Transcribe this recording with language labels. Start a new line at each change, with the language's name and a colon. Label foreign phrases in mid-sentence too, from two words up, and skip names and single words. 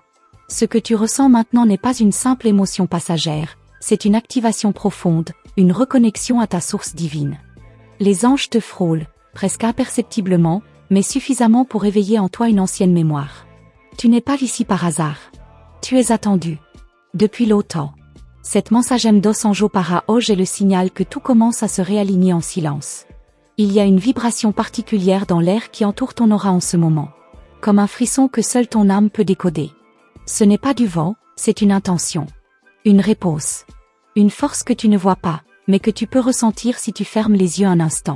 French: Ce que tu ressens maintenant n'est pas une simple émotion passagère, c'est une activation profonde, une reconnexion à ta source divine. Les anges te frôlent, presque imperceptiblement, mais suffisamment pour éveiller en toi une ancienne mémoire. Tu n'es pas ici par hasard. Tu es attendu. Depuis longtemps. Cette
Portuguese: mensagem dos Anjos para hoje
French: est le signal que tout commence à se réaligner en silence. Il y a une vibration particulière dans l'air qui entoure ton aura en ce moment. Comme un frisson que seule ton âme peut décoder. Ce n'est pas du vent, c'est une intention. Une réponse. Une force que tu ne vois pas, mais que tu peux ressentir si tu fermes les yeux un instant.